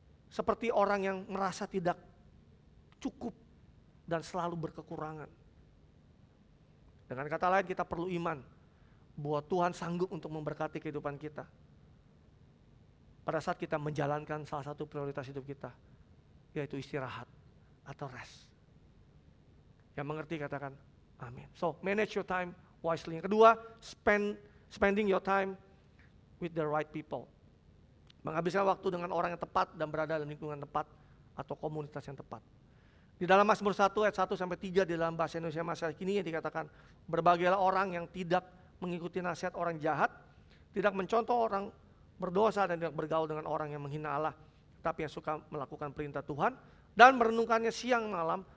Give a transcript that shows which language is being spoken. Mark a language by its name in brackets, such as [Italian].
[Indonesian] Seperti orang yang merasa tidak cukup dan selalu berkekurangan. Dengan kata lain, kita perlu iman bahwa Tuhan sanggup untuk memberkati kehidupan kita. Pada saat kita menjalankan salah satu prioritas hidup kita, yaitu istirahat atau rest. Yang mengerti katakan amin. [English] So, manage your time wisely. [Indonesian] Yang kedua, [English] spending your time with the right people. [Indonesian] Menghabiskan waktu dengan orang yang tepat dan berada dalam lingkungan tepat atau komunitas yang tepat. Di dalam Mazmur 1 ayat 1-3 di dalam bahasa Indonesia masa kini yang dikatakan, berbahagialah orang yang tidak mengikuti nasihat orang jahat, tidak mencontoh orang berdosa dan tidak bergaul dengan orang yang menghina Allah, tapi yang suka melakukan perintah Tuhan dan merenungkannya siang malam.